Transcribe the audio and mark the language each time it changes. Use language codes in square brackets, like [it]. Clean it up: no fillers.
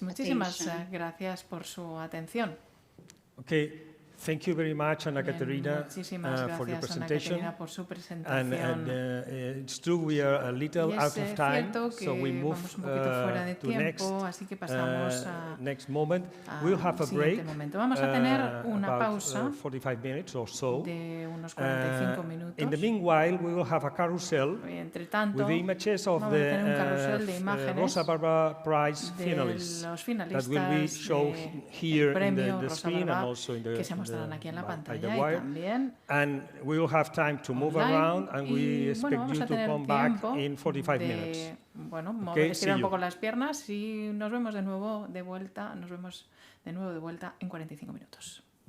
[es] Muchísimas gracias por su atención. [en] Okay. Thank you very much, Ana Caterina, for your presentation. And it's true we are a little out of time, so we move to next moment. We'll have a break, about 45 minutes or so. In the meanwhile, we will have a carousel with the images of the Rosa Barbara Prize finalists that will be shown here in the screen and also in the [es] aquí en la pantalla y también [en] and we will have time to move around and we expect you to come back in 45 minutes. [es] Bueno, estirar un poco las piernas y nos vemos de nuevo de vuelta en 45 minutos.